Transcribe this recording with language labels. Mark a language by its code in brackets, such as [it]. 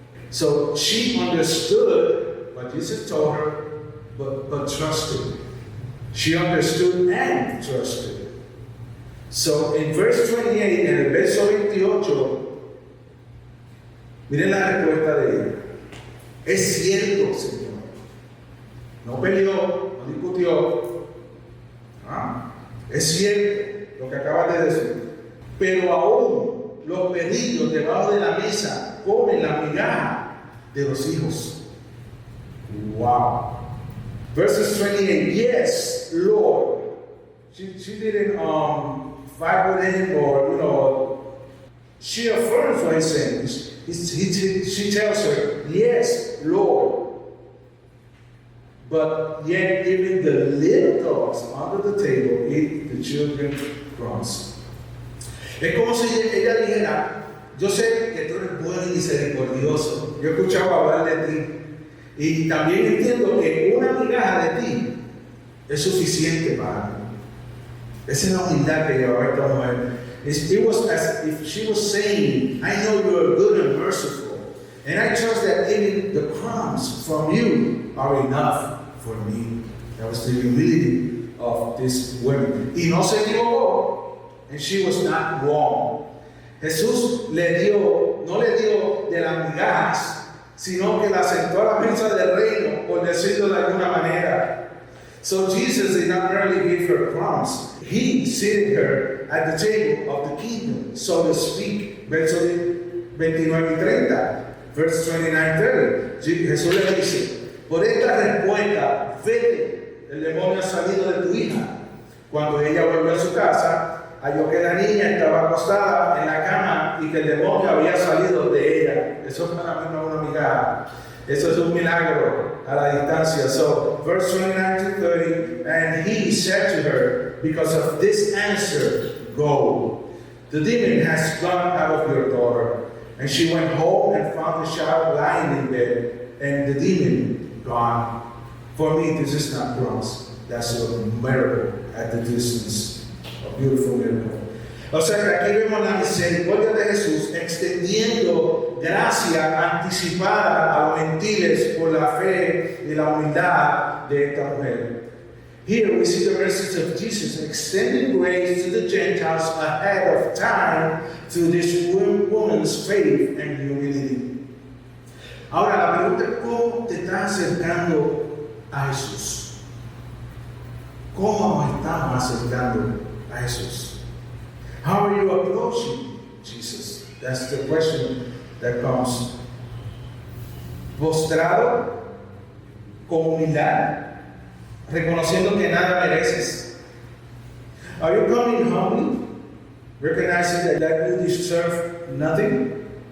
[en] So she understood what Jesus told her, but trusted. She understood and trusted. So in verse 28, [es] en el verso 28, miren la respuesta de ella. Es cierto, Señor. No peleó, no discutió. Es cierto lo que acabas de decir. Pero aún los perrillos debajo de la mesa comen la migaja de los hijos. [en] Wow. Verses 28. Yes, Lord. She didn't fight with him or, she affirms what he's saying. She tells her, yes, Lord. But yet even the little dogs under the table eat the children's crumbs. [es] Es como si ella dijera, yo sé que tú eres bueno y misericordioso. Yo he escuchado hablar de ti. Y también entiendo que una migaja de ti es suficiente para mí. Esa es la humildad que llevaba esta mujer. [en] It was as if she was saying, I know you are good and merciful, and I trust that even the crumbs from you are enough for me. That was the humility of this woman. [es] Y no se equivocó, [en] and she was not wrong. [es] Jesús no le dio de las migajas, sino que la sentó a la mesa del reino, por decirlo de alguna manera. [en] So Jesus did not merely give her crumbs, he seated her at the table of the kingdom, so to speak. [es] Versos 29 y 30, [en] verse 29 30. [es] Jesús le dice, por esta respuesta, vete, el demonio ha salido de tu hija. Cuando ella volvió a su casa, halló que la niña estaba acostada en la cama y que el demonio había salido de ella. Eso para mí no es una migaja. Eso es un milagro a la distancia. [en] So, verse 29 to 30, and he said to her, because of this answer, go. The demon has gone out of your daughter. And she went home and found the child lying in bed, and the demon gone. For me, this is not crumbs. That's a miracle at the distance. A beautiful miracle. [es] O sea que aquí vemos la misericordia de Jesús extendiendo gracia anticipada a los gentiles por la fe y la humildad de esta mujer. [en] Here we see the message of Jesus extending grace to the Gentiles ahead of time through this woman's faith and humility. [es] Ahora la pregunta es, ¿cómo te estás acercando a Jesús? ¿Cómo nos estamos acercando a Jesús? [en] How are you approaching Jesus? That's the question that comes. [es] Postrado, con humildad, reconociendo que nada mereces. [en] Are you coming humbly, recognizing that you deserve nothing?